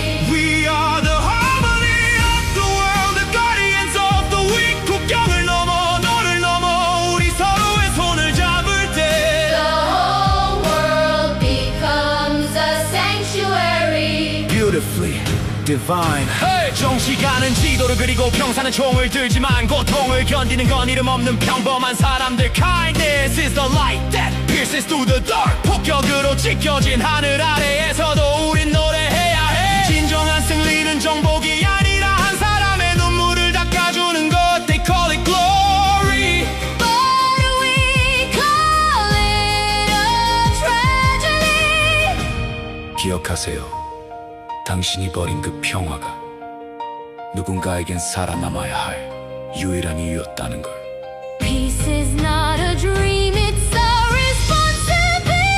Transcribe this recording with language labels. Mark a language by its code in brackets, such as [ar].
[en] We are the harmony of the world, the guardians of the weak. [ko] 국경을 넘어 너를 넘어 우리 서로의 손을 잡을 때 [en] The whole world becomes a sanctuary. Beautifully divine. [ko] 정시가는 지도를 그리고 평사는 총을 들지만 고통을 견디는 건 이름 없는 평범한 사람들. [en] Kindness is the light that pierces through the dark. [ko] 폭격으로 찢겨진 하늘 아래에서도 우린 노래해야 해. 진정한 승리는 정복이 아니라 한 사람의 눈물을 닦아주는 것. [en] They call it glory, But we call it a tragedy. [ko] 기억하세요. 당신이 버린 그 평화가 누군가에겐 살아남아야 할 유일한 이유였다는 걸. [en] Peace is not a dream, it's a responsibility.